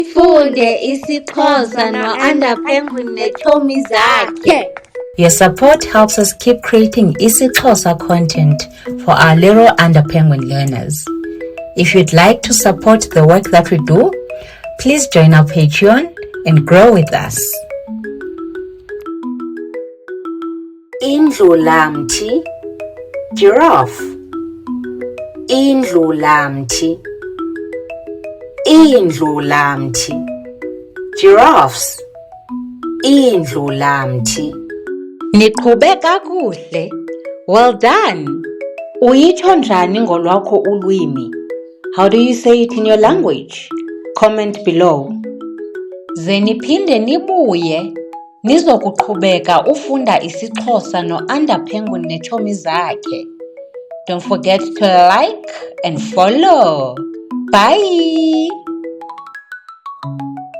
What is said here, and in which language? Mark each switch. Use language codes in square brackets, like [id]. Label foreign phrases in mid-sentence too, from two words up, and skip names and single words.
[xh] Funde isiXhosa no-Underpenguin neetshomi zakhe. [en] Your support helps us keep creating isiXhosa content for our little Underpenguin learners. If you'd like to support the work that we do, please join our Patreon and grow with us. [xh] Indlulamthi, giraffe. Indlulamthi. Indlulamthi, giraffes. Indlulamthi. Niqhube kakuhle. [en] Well done. [xh] Uyitsho njani ngolwakho ulwimi? [en] How do you say it in your language? Comment below. [xh] Ze niphinde nibuye nizokuqhubeka ufunda isiXhosa no-Underpenguin neetshomi zakhe. [en] Don't forget to like and follow. Bye.